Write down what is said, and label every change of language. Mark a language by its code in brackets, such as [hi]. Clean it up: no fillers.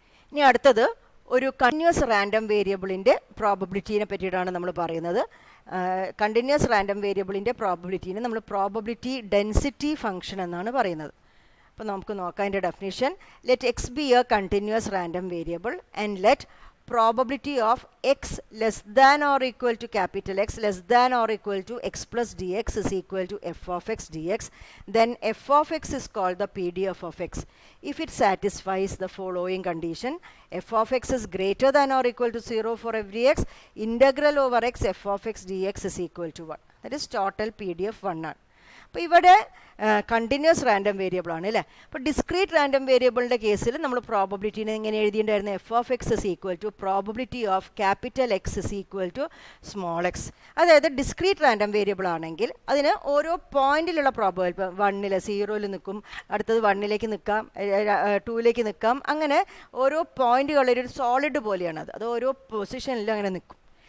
[ml] ഇനി അടുത്തത് ഒരു കണ്ടിന്യൂസ് റാൻഡം വേരിയബിളിൻ്റെ പ്രോബബിലിറ്റീനെ പറ്റിയിട്ടാണ് നമ്മൾ പറയുന്നത്. കണ്ടിന്യൂസ് റാൻഡം വേരിയബിളിൻ്റെ പ്രോബബിലിറ്റീനെ നമ്മൾ പ്രോബബിലിറ്റി ഡെൻസിറ്റി ഫംഗ്ഷൻ എന്നാണ് പറയുന്നത്. അപ്പോൾ നമുക്ക് നോക്കാം അതിൻ്റെ definition. [en] Let X be a continuous random variable and let probability of x less than or equal to capital X less than or equal to x plus dx is equal to f of x dx, then f of x is called the PDF of x if it satisfies the following condition: f of x is greater than or equal to 0 for every x, integral over x f of x dx is equal to 1. That is total PDF 1 [ml] ആണ്. അപ്പോൾ ഇവിടെ continuous random variable ആണ് അല്ലേ. അപ്പോൾ discrete random വേരിയബിളിൻ്റെ കേസിൽ നമ്മൾ പ്രോബബിലിറ്റീനെ എങ്ങനെ എഴുതിയിട്ടുണ്ടായിരുന്നു? [en] F of X is equal to probability of capital X is equal to small X. [ml] അതായത് ഡിസ്ക്രീറ്റ് റാൻഡം വേരിയബിൾ ആണെങ്കിൽ അതിന് ഓരോ പോയിന്റിലുള്ള പ്രോബബിലിറ്റി, ഇപ്പോൾ 1 0 നിൽക്കും, അടുത്തത് 1 നിൽക്കാം, 2 നിൽക്കാം, അങ്ങനെ ഓരോ പോയിന്റുകളിൽ ഒരു സോളിഡ് പോലെയാണ് അത് ഓരോ പൊസിഷനിലും അങ്ങനെ നിൽക്കും.